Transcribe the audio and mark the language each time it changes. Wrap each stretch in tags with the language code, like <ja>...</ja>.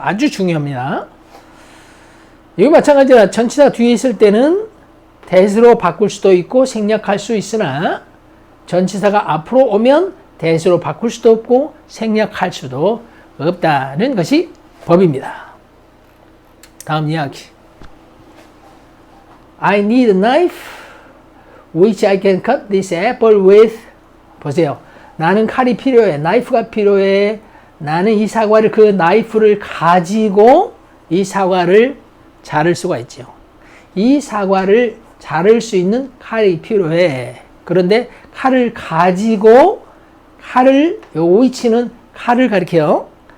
<ko>아주 중요합니다. 여기 마찬가지로 전치사 뒤에 있을 때는 that으로 바꿀 수도 있고 생략할 수 있으나 전치사가 앞으로 오면 that으로 바꿀 수도 없고 생략할 수도 없다는 것이 법입니다. 다음 이야기.</ko> <en>I need a knife which I can cut this apple with.</en> <ko>보세요. 나는 칼이 필요해. 나이프가 필요해. 나는 이 사과를 그 나이프를 가지고 이 사과를 자를 수가 있죠. 이 사과를 자를 수 있는 칼이 필요해. 그런데 칼을 가지고 요 위치는 칼을 가리켜요.</ko>